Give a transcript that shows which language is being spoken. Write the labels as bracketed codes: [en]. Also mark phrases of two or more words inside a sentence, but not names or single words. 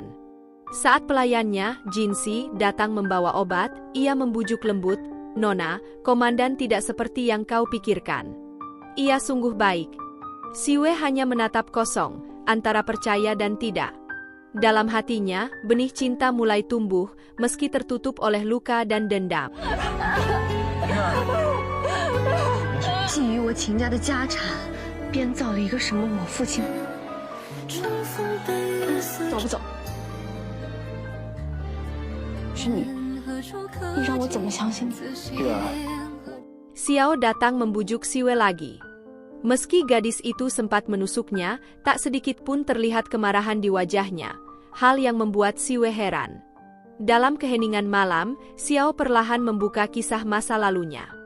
[id] Saat pelayannya, Jinsi, datang membawa obat, ia membujuk lembut, "Nona, komandan tidak seperti yang kau pikirkan. Ia sungguh baik." Siwei hanya menatap kosong, antara percaya dan tidak. Dalam hatinya, benih cinta mulai tumbuh, meski tertutup oleh luka dan dendam. [zh] 觊觎我秦家的家产，编造了一个什么我父亲。走不走？是你，你让我怎么相信你？ [id] Xiao datang membujuk Siwei lagi. Meski gadis itu sempat menusuknya, tak sedikit pun terlihat kemarahan di wajahnya, hal yang membuat Siwei heran. Dalam keheningan malam, Xiao perlahan membuka kisah masa lalunya.